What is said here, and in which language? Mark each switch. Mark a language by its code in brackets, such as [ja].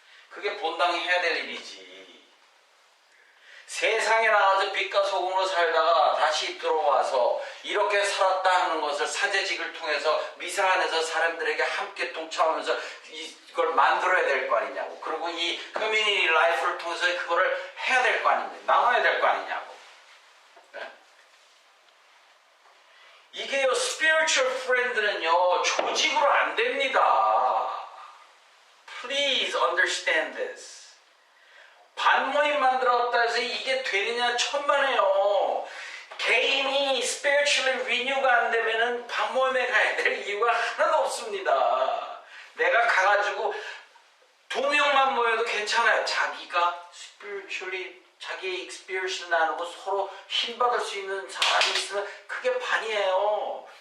[ko] 그게 본당이 해야 될 일이지. 세상에 나가서 빛과 소금으로 살다가 다시 들어와서 이렇게 살았다 하는 것을 사제직을 통해서 미사 안에서 사람들에게 함께 동참하면서 이걸 만들어야 될 거 아니냐고. 그리고 이 커뮤니티 라이프를 통해서 그거를 해야 될 거 아니냐. 나눠야 될 거 아니냐고. 네? 이게요, spiritual friend는요, 조직으로 안 됩니다. [en] Please understand this. [ko] 반모임 만들었다 해서 이게 되느냐 천만에요. 개인이 spiritually renew가 안 되면은 반모임에 가야 될 이유가 하나도 없습니다. 내가 가가지고 2명만 모여도 괜찮아요. 자기가 spiritually 자기의 experience를 나누고 서로 힘받을 수 있는 사람이 있으면 그게 반이에요.